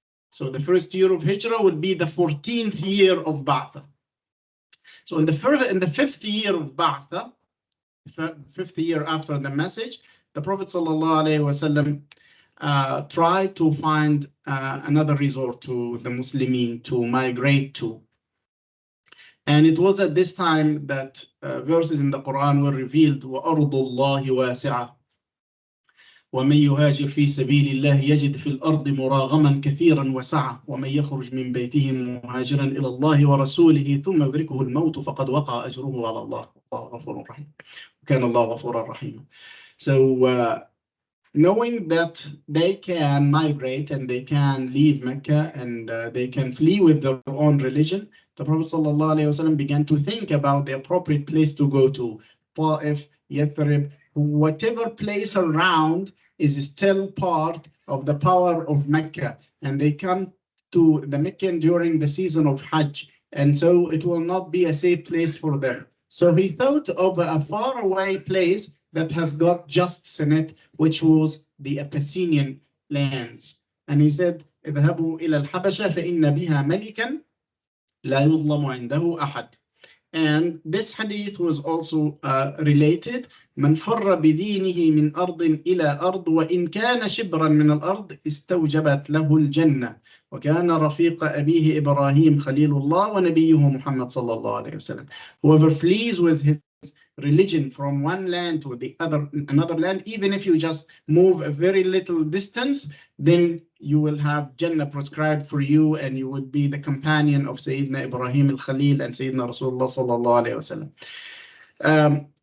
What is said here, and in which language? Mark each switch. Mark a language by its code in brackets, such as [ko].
[en] So the first year of Hijrah would be the 14th year of Ba'tha. So in the fifth year of Ba'tha, fifth year after the message, the Prophet ﷺ tried to find another resort to the Muslimin to migrate to. And it was at this time that verses in the Quran were revealed, [ar] وَأَرْضُ اللَّهِ وَاسِعَةٌ ومن يهاجر في سبيل الله يجد في الأرض مراغما كثيرا وسعة ومن يخرج من بيته مهاجرا إلى الله ورسوله ثم يدركه الموت فقد وقع أجره على الله والله غفور رحيم كان الله غفورا رحيما. [en] So knowing that they can migrate and they can leave Mecca and they can flee with their own religion, the Prophet ﷺ began to think about the appropriate place to go to. Ta'if, Yathrib, whatever place around is still part of the power of Mecca, and they come to the Meccan during the season of Hajj, and so it will not be a safe place for them. So he thought of a faraway place that has got justice in it, which was the Abyssinian lands. And he said, [ar] اذهبوا إلى الحبشة فإن بها ملكا لا يظلم عنده أحد. [en] And this hadith was also related. [ar] من فر بدينه من أرض إلى أرض وإن كان شبرا من الأرض استوجبت له الجنة وكان رفيق أبيه إبراهيم خليل الله ونبيه محمد صلى الله عليه وسلم. [en] Whoever flees with his religion from one land to the another land, even if you just move a very little distance, then you will have Jannah prescribed for you, and you would be the companion of Sayyidina Ibrahim al-Khalil and Sayyidina Rasulullah sallallahu alayhi wasallam.